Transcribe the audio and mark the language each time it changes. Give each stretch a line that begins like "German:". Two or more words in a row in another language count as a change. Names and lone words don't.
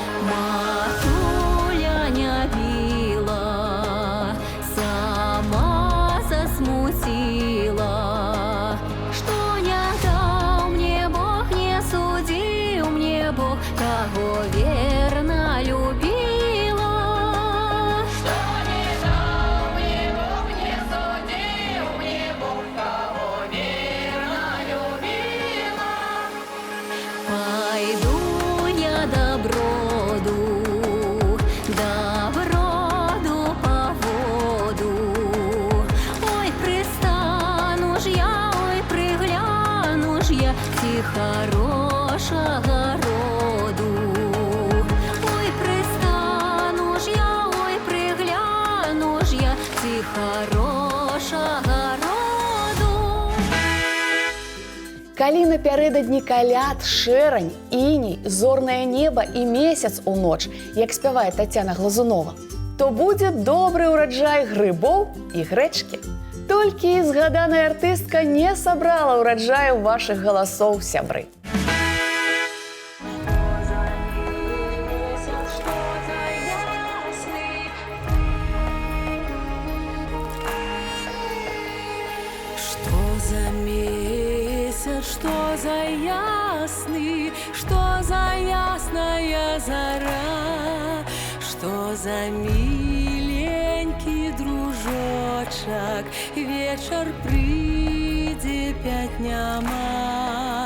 Belarusian: Матуля не біла, сама засмутила, што не даў мне Бог, не судзіў мне Бог, каго верна любіла. Што не даў мне Бог, не судзіў мне Бог, каго верна любіла. Пайду я да броду по воду.
Ukrainian: Ой, пристану ж я, ой, пригляну ж я, ці хорошага роду. Ой, пристану ж я, ой, пригляну ж я, ці хорошага роду.
Belarusian: Калі напярэдадні каляд, шэрань, іней, зорнае неба і месяц у ноч, як спявае Тацяна Глазунова, то будзе добры ўраджай грыбоў і грэчкі. Толькі згаданая артыстка не сабрала ўраджаю вашых галасоў, сябры.
Russian: Что за месяц, что за ясный, что за ясная зара, что за миленький дружочек, вечер прийде пять няма.